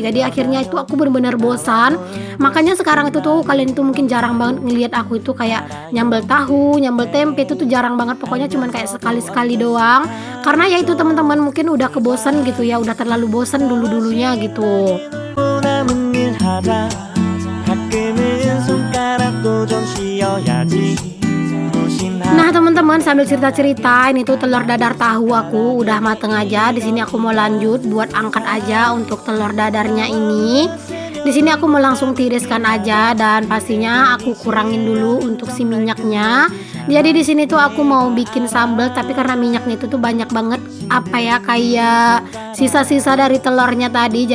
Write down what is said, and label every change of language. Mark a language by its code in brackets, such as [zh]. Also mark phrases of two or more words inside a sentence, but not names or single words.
[id] Jadi akhirnya itu aku bener-bener bosan. Makanya sekarang itu tuh kalian itu mungkin jarang banget ngelihat aku itu kayak nyambel tahu, nyambel tempe, itu tuh jarang banget. Pokoknya cuman kayak sekali-sekali doang. Karena ya itu teman-teman mungkin udah kebosan gitu ya, udah terlalu bosan dulu-dulunya gitu. [ko] 남은 일 하자. 가끔은 손가락도 좀 쉬어야지. 무심한 [id] Nah teman-teman sambil cerita-cerita ini tuh telur dadar tahu aku udah mateng aja. Di sini aku mau lanjut buat angkat aja untuk telur dadarnya ini. Di sini aku mau langsung tiriskan aja dan pastinya aku kurangin dulu untuk si minyaknya. Jadi di sini tuh aku mau bikin sambal tapi karena minyaknya itu tuh banyak banget apa ya, kayak sisa-sisa dari telurnya tadi.